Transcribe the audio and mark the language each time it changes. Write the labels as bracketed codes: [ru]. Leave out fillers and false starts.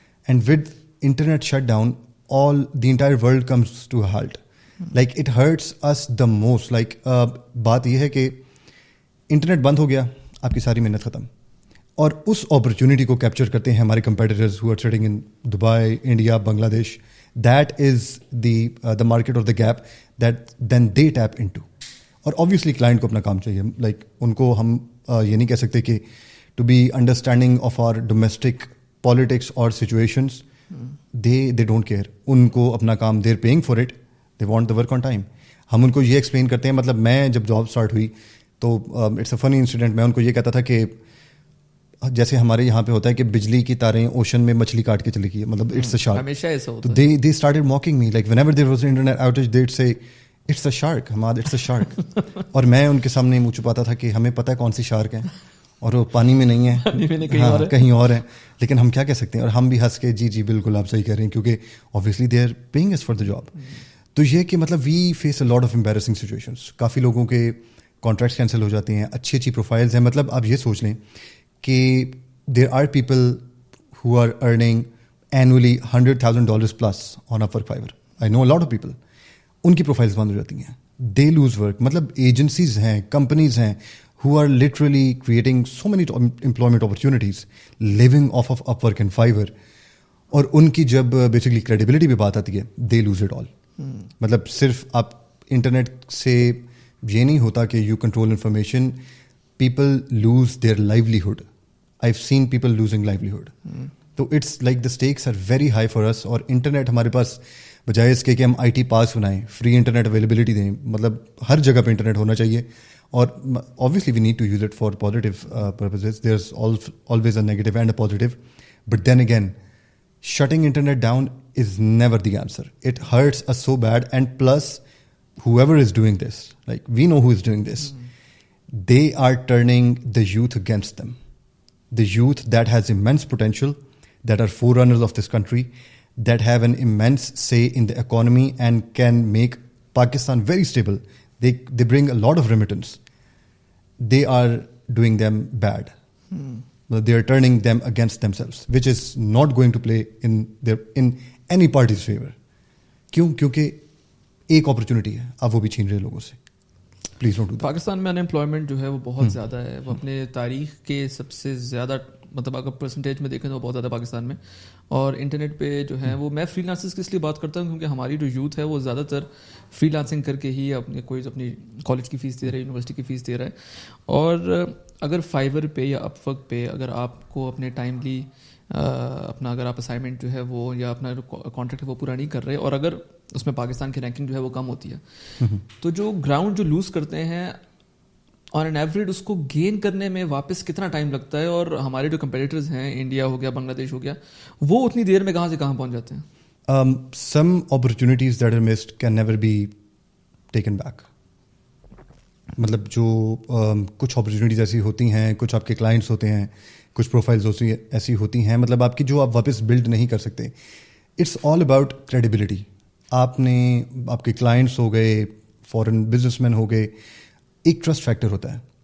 [en] And with internet shutdown, the entire world comes to a halt. Like it hurts us the most. [hi] Like बात ये है कि internet बंद हो गया, आपकी सारी मेहनत ख़त्म. और उस अपॉर्चुनिटी को कैप्चर करते हैं हमारे competitors [en] who are sitting in [hi] Dubai, India, Bangladesh. [en] That is the market of the gap that then they tap into. [hi] और ऑब्वियसली क्लाइंट को अपना काम चाहिए. [en] Like [hi] उनको हम ये नहीं कह सकते कि [en] to be understanding of our domestic politics or situations, they don't care. [hi] उनको अपना काम, [en] they're paying for it, they want the work on time. [hi] हम उनको ये एक्सप्लेन करते हैं. मतलब मैं जब जॉब स्टार्ट हुई तो [en] It's a funny incident. [hi] मैं उनको ये कहता था कि जैसे हमारे यहाँ पे होता है कि बिजली की तारें ओशन में मछली काट के चली गई, मतलब [en] It's a shark. [hi] हमेशा ऐसा होता है. [en] They started mocking me like whenever there was an internet outage they'd say it's a shark, Hamad, it's a shark. [hi] और मैं उनके सामने मुँह छुपाता था कि हमें पता है कौन सी शार्क है और वो पानी में नहीं है, कहीं और है. लेकिन हम क्या कह सकते हैं. और हम भी हंस के जी बिल्कुल आप सही कह रहे हैं, क्योंकि obviously [en] They are paying us for the job. [hi] तो ये कि मतलब [en] We face a lot of embarrassing situations. [hi] काफ़ी लोगों के कॉन्ट्रैक्ट्स कैंसिल हो जाते हैं, अच्छी प्रोफाइल्स हैं. मतलब आप ये सोच लें कि [en] There are people who are earning annually $100,000 plus on Upwork, Fiverr. I know a lot of people. [hi] उनकी प्रोफाइल्स बंद हो जाती हैं, [en] They lose work. [hi] मतलब एजेंसीज हैं, कंपनीज हैं [en] who are literally creating so many employment opportunities living off of Upwork and Fiverr. [hi] और उनकी जब basically credibility पे बात आती है, [en] they lose it all. [hi] मतलब सिर्फ आप इंटरनेट से ये नहीं होता कि [en] you control information, people lose their livelihood. I've seen people losing livelihood. तो it's like the stakes are very high for us. [hi] और इंटरनेट हमारे पास बजाय इसके कि हम IT पास बनाएं, फ्री इंटरनेट अवेलेबिलिटी दें, मतलब हर जगह पे इंटरनेट होना चाहिए. [en] और obviously we need to use it for positive purposes. There's always a negative and a positive. But then again, shutting internet down is never the answer. It hurts us so bad. And plus, whoever is doing this, like we know who is doing this, they are turning the youth against them. The youth that has immense potential, that are forerunners of this country, that have an immense say in the economy and can make Pakistan very stable. They bring a lot of remittance. They are doing them bad. They are turning them against themselves, which is not going to play in any party's favor. [hi] क्यों? क्योंकि एक opportunity है, अब वो भी छीन रहे लोगों से. [en] Please don't do that. [hi] Pakistan में अनएम्प्लॉयमेंट जो है वो बहुत ज़्यादा है. वो अपने तारीख के सबसे ज़्यादा, मतलब अगर परसेंटेज में देखें तो बहुत ज़्यादा पाकिस्तान में. और इंटरनेट पे जो है वो, मैं फ्रीलांसर्स की इसलिए बात करता हूँ क्योंकि हमारी जो यूथ है वो ज़्यादातर फ्रीलांसिंग करके ही अपनी कॉलेज की फ़ीस दे रहा है, यूनिवर्सिटी की फ़ीस दे रहा है. और अगर फाइवर पे या अपवर्क पे अगर आपको अपने टाइमली अपना अगर आप असाइनमेंट जो है वो या अपना कॉन्ट्रैक्ट है वो पूरा नहीं कर रहे, और अगर उसमें पाकिस्तान की रैंकिंग जो है वो कम होती है, तो जो ग्राउंड जो लूज़ करते हैं [en] on an average [hi] उसको गेन करने में वापस कितना टाइम लगता है. और हमारे जो कंपेटिटर्स हैं, इंडिया हो गया, बांग्लादेश हो गया, वो उतनी देर में कहाँ से कहाँ पहुँच जाते हैं. [en] Some opportunities that are missed can never be taken back. [hi] मतलब जो कुछ अपॉर्चुनिटीज़ ऐसी होती हैं, कुछ आपके क्लाइंट्स होते हैं, कुछ प्रोफाइल्स ऐसी होती हैं, मतलब आपकी जो आप वापस बिल्ड नहीं कर सकते. [en] It's all about credibility. [hi] आपके क्लाइंट्स हो गए, फॉरेन बिजनेसमैन हो गए, एक ट्रस्ट फैक्टर होता है.